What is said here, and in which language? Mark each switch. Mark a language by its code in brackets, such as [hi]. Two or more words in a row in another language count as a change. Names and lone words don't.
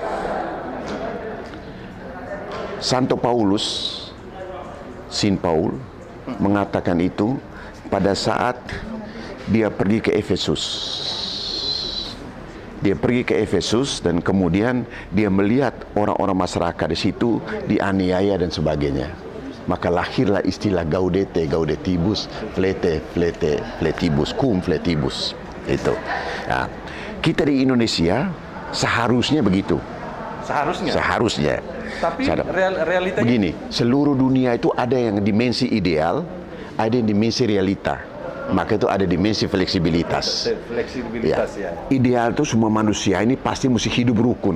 [id] Santo Paulus, Saint Paul, mengatakan itu pada saat dia pergi ke Efesus. Dia pergi ke Efesus dan kemudian dia melihat orang-orang masyarakat di situ dianiaya dan sebagainya. Maka lahirlah istilah [la] gaudete, gaudetibus, flete, fletibus, cum fletibus. [id] Itu. Nah, kita di Indonesia seharusnya begitu. Seharusnya. Tapi realitanya begini, seluruh dunia itu ada yang dimensi ideal, ada yang dimensi realita. Maka itu ada dimensi fleksibilitas. Ideal itu semua manusia ini pasti mesti hidup rukun.